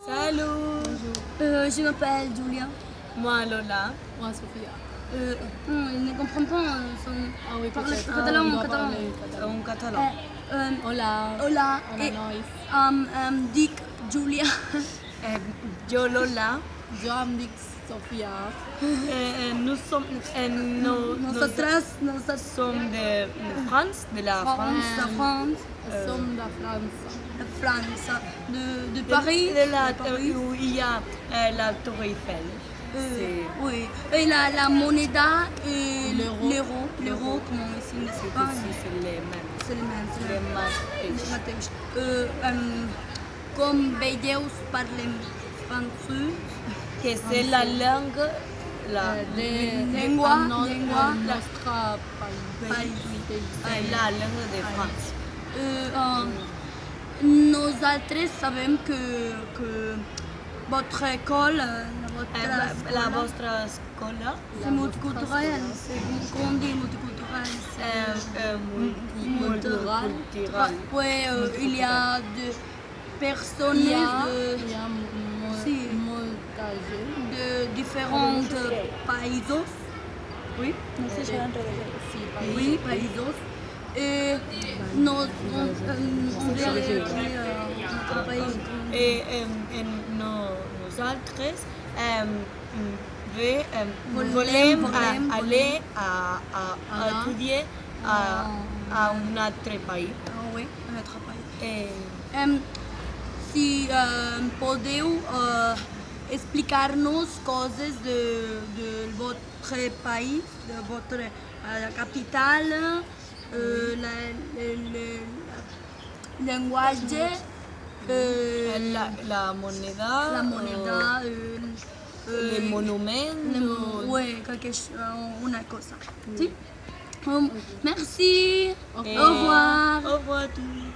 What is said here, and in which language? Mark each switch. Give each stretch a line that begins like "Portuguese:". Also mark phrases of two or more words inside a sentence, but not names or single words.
French: Allô. Je m'appelle Julia. Moi Lola. Moi Sophia. Il ne comprend pas son Ah oui, parler peut-être. catalan On ou doit catalan. parler catalan. En catalan.
Catalan: Hola. Hola, Hola, et nois. dic Julia.
Spanish: Yo Lola.
Catalan: Jo em dic Sofia.
French: Nous sommes
Spanish: Nosotras
French: sommes de France, de la France. de France,
Catalan: Som de França.
French: de France, de Paris. De Paris. où il y a la Tour Eiffel. Oui, et la moneda et L'euro. l'euro, comment ici en Espagne. C'est les mêmes. C'est le même, c'est Les le
Catalan: mateixos. mateix. Com veieu, parlem francès.
French: Que c'est la langue, la
Catalan: Llengua, El llengua. nostre país.
French: c'est la langue de France.
Catalan: Nosaltres sabem que
French: votre école,
Catalan: La vostra escola
French: c'est multiculturel, c'est comment on dit multiculturel,
Catalan: multicultural.
French: Oui, il y a des personnes Il y a
Catalan: Sí. molta gent.
French: de différents pays. Oui,
Catalan: No sé si eren sí, oui, països.
French: Et on veut aller à notre pays.
Catalan: Nosaltres volem aller a estudiar a un altre país.
French: Oui, un autre pays. Eh,
Catalan: Si podeu explicar-nos coses de
French: votre pays,
Catalan: de
French: votre capitale, le langage,
Catalan: la moneda, les monuments.
French: Oui,
Catalan: una cosa. ¿Sí?
French: Merci. Ok. Au revoir. Au revoir à tous.